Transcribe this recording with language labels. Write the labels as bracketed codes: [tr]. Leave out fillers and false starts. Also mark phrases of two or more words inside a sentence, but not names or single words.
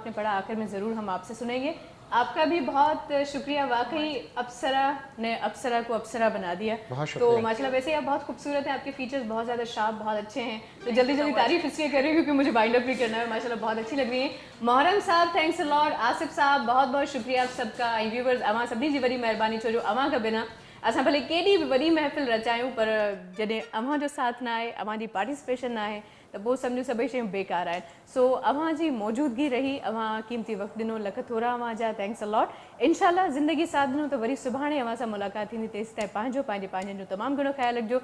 [ur] آخر میں ضرور ہم آپ سے سنیں گے۔ آپ کا بھی بہت شکریہ، واقعی اپسرا نے اپسرا کو اپسرا بنا دیا. تو ماشاءاللہ ویسے آپ بہت خوبصورت ہیں، آپ کے فیچرز بہت زیادہ شارپ، بہت اچھے ہیں. تو جلدی جلدی تعریف اس لیے کر رہی ہوں کیونکہ مجھے [en] wind up [ur] بھی کرنا ہے۔ ماشاءاللہ بہت اچھی لگ رہی ہے. محرم صاحب [en] thanks a lot, [ur] آصف صاحب بہت بہت شکریہ آپ سب کا, [sd] ऐं व्यूवर्स अवां सभिनी जी वॾी महिरबानी, छो जो अवां खां बिना असां भले केॾी बि वॾी महफ़िल रचायूं पर जॾहिं अवां जो साथ न आहे, अवां जी पार्टिसिपेशन न आहे त पोइ सम्झो सभई शयूं बेकार आहिनि। सो अवां जी मौजूदगी रही, अवां क़ीमती वक़्तु ॾिनो, लख थोरा अवां जा [en] thanks a lot. [sd] इंशाल्लाह ज़िंदगी साथ ॾिनो त वरी सुभाणे अवां सां मुलाक़ात थींदी। तेसि ताईं पंहिंजनि जो तमामु घणो ख़्यालु रखिजो।